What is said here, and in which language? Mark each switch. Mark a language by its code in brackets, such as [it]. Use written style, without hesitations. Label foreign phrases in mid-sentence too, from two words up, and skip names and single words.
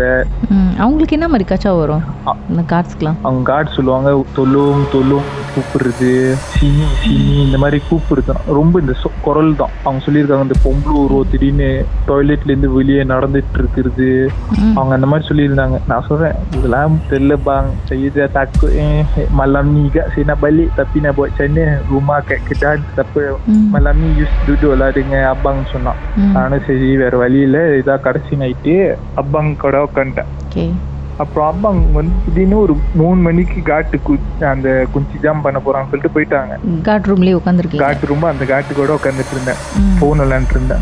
[ta] அவங்களுக்கு என்ன மாதிரி கச்சா வரும் இந்த கார்ட்ஸ்க்குலாம்? அவங்க கார்டு சொல்லுவாங்க, தொல்லும் தொல்லும் கூப்பிடுறது, [ms] sini sini [ta] இந்த மாதிரி கூப்பிடுறது ரொம்ப இந்த குரல் தான். அவங்க சொல்லியிருக்காங்க இந்த பொம்பளை உருவம் திடீர்னு டாய்லெட்ல இருந்து வெளியே நடந்துட்டு இருக்கிறது, அவங்க அந்த மாதிரி சொல்லியிருந்தாங்க. நான் சொல்றேன் இதெல்லாம் தெரியல [ms] bang, saya takut malam ni gak saya nak balik tapi nak buat macam mana, rumah kat Kedah tapi malam ni just duduk lah dengan abang சொன்னா. [ta] நானும் சரி வேற வழியில இதான் கடைசி நைட்டு abang கூட உட்காந்துட்டேன். அப்புறம் அப்பாங்க வந்து திடீர்னு ஒரு 3 மணிக்கு காட்டு அந்த குஞ்சி ஜாம் பண்ண போறான்னு சொல்லிட்டு போயிட்டாங்க. [en] guard room [ta] உட்காந்துருக்கேன். [en] guard room [ta] அந்த காட்டு கூட உட்காந்துட்டு இருந்தேன், போன் விளையாண்டு இருந்தேன்.